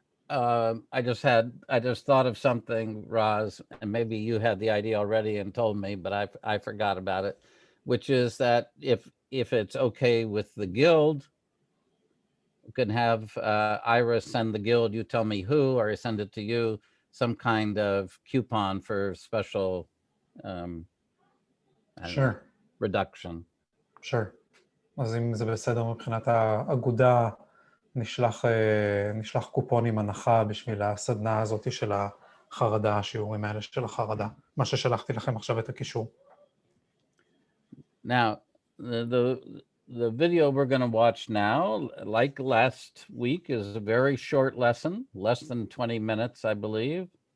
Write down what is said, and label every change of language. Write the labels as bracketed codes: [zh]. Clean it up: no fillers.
[en] I just thought of something, Roz, and maybe you had the idea already and told me, but I forgot about it, which is that if it's okay with the guild, you can have Ira send the guild, you tell me who, or I send it to you, some kind of coupon for special Sure. reduction. Sure. [he] אז אם זה בסדר מבחינת האגודה, נשלח קופונים הנחה בשביל הסדנה הזאת של החרדה, השיעורים האלה של החרדה, מה ששלחתי לכם עכשיו את הקישור. [en] Now, the video we're going to watch now, like last week, is a very short lesson, less than 20 minutes, I believe.